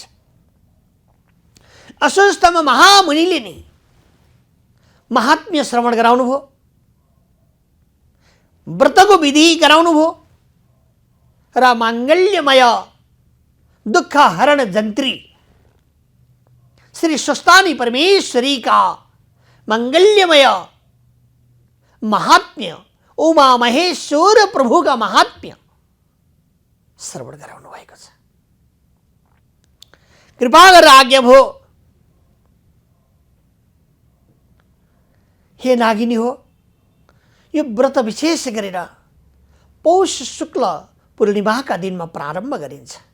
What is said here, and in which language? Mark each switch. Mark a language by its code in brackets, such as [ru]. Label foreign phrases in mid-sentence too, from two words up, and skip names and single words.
[ne] अश्वत्थामा महामुनिले नै महात्म्य श्रवण गराउनु भयो, व्रतको विधि गराउनु भयो र माङ्गल्यमय दुःख हरण जन्त्री श्री स्वस्थानी परमेश्वरी का मंगल्यमय महात्म्य, उमा महेश्वर प्रभु का महात्म्य श्रवण गराउनु भएको छ। कृपा गरेर आज्ञा भयो, हे नागिनी हो, यो व्रत विशेष गरेर पौष शुक्ल पूर्णिमाका दिनमा प्रारम्भ गरिन्छ।